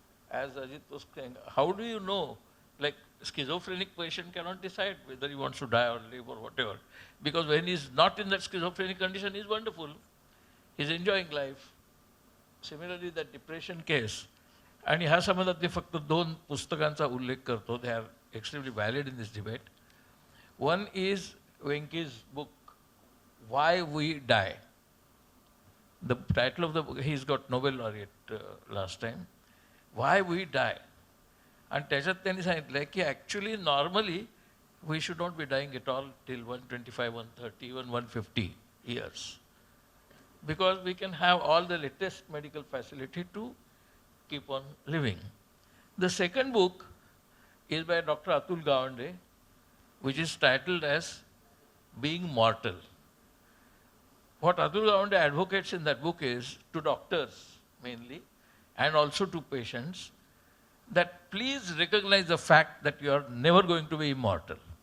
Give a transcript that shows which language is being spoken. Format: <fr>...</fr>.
<en>As Ajit was saying, how do you know? Like schizophrenic patient cannot decide whether he wants to die or live or whatever. Because when he's not in that schizophrenic condition, he's wonderful. He's enjoying life. Similarly, that depression case.</en> <mr>आणि ह्या संबंधात मी फक्त 2 पुस्तकांचा उल्लेख करतो.</mr> <en>They are extremely valid in this debate. One is Venki's book, Why We Die. The title of the book, he's got Nobel laureate last time. Why We Die.</en> <mr>आणि त्याच्यात त्यांनी सांगितलं की</mr> <en>Actually normally we should not be dying at all till 125, 130, even 150 years. Because we can have all the latest medical facility to keep on living. The second book is by Dr. Atul Gawande, which is titled as Being Mortal. What Atul Gawande advocates in that book is, to doctors mainly, and also to patients, that please recognize the fact that you are never going to be immortal.</en>